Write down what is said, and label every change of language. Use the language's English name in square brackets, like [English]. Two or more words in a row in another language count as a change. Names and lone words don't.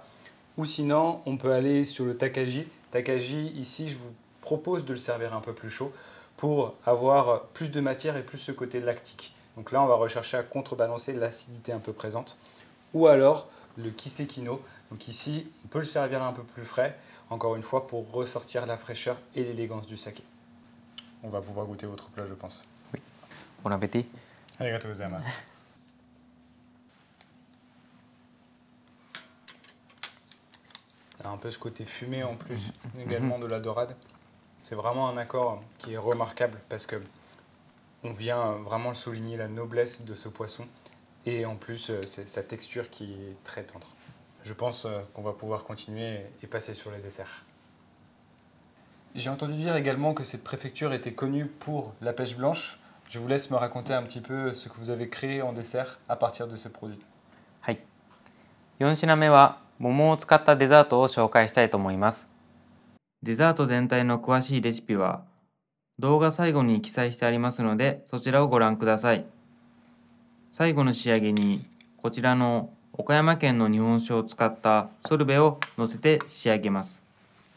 [French] Ou sinon, on peut aller sur le Takagi. Takagi, ici, je vous propose de le servir un peu plus chaud pour avoir plus de matière et plus ce côté lactique. Donc là, on va rechercher à contrebalancer l'acidité un peu présente. Ou alors le Kisekino. Donc ici, on peut le servir un peu plus frais, encore une fois, pour ressortir la fraîcheur et l'élégance du saké. On va pouvoir goûter votre plat, je pense. Oui. Bon appétit. [Japanese] ありがとうございます. [French] Un peu ce côté fumé en plus, également de la dorade. C'est vraiment un accord qui est remarquable parce que on vient vraiment souligner la noblesse de ce poisson et en plus sa texture qui est très tendre. Je pense qu'on va pouvoir continuer et passer sur les desserts. J'ai entendu dire également que cette préfecture était connue pour la pêche blanche. Je vous laisse me raconter un petit peu ce que vous avez créé en dessert à partir de ces produits. [Japanese] はい。4品目は桃を使ったデザートを紹介したいと思います。デザート全体の詳しいレシピは動画最後に記載してありますので、そちらをご覧ください。最後の仕上げにこちらの岡山県の日本酒を使ったソルベを乗せて仕上げます。